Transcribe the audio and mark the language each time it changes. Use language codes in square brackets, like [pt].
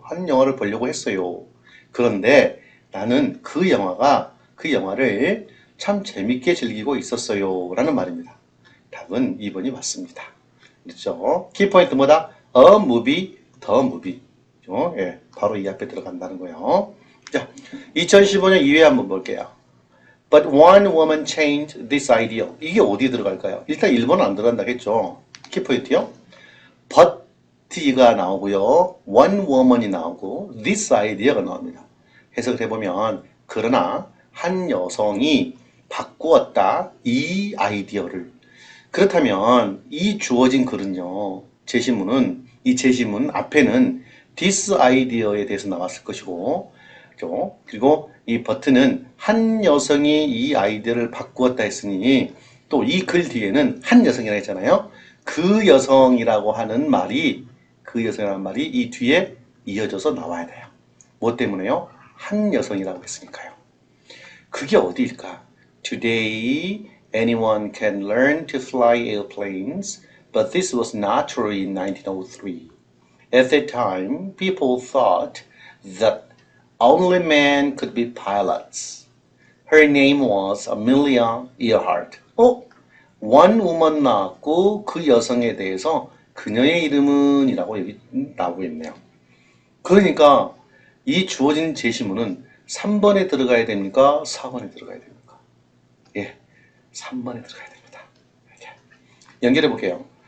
[ko] 한 영화를 보려고 했어요. 그런데 나는 그 영화를 참 재밌게 즐기고 있었어요. 라는 말입니다. 답은 2번이 맞습니다. 그렇죠? 키포인트 뭐다? [en] A movie, the movie. [ko] 예, 바로 이 앞에 들어간다는 거예요. 자, 2015년 2회 한번 볼게요. [en] But one woman changed this idea. [ko] 이게 어디 들어갈까요? 일단 1번은 안 들어간다겠죠. 키포인트요. but가 나오고요. [en] one woman [ko] 이 나오고 [en] this idea [ko] 가 나옵니다. 해석을 해보면 그러나 한 여성이 바꾸었다. 이 아이디어를. 그렇다면 이 주어진 글은요. 이 제시문 앞에는 [en] this idea [ko] 에 대해서 나왔을 것이고 그리고 이 버튼은 한 여성이 이 아이디어를 바꾸었다 했으니 또 이 글 뒤에는 한 여성이라고 했잖아요. 그 여성이라고 하는 말이 이 뒤에 이어져서 나와야 돼요. 뭐 때문에요? 한 여성이라고 했으니까요. 그게 어디일까? [en] Today anyone can learn to fly airplanes, but this was not true in 1903. At that time, people thought that only men could be pilots. Her name was Amelia Earhart. one woman [ko] 나왔고 그 여성에 대해서 그녀의 이름은 이라고 여기 나오고 있네요. 그러니까 이 주어진 제시문은 3번에 들어가야 됩니까? 4번에 들어가야 됩니까? 예, 3번에 들어가야 됩니다. 이렇게. 연결해 볼게요.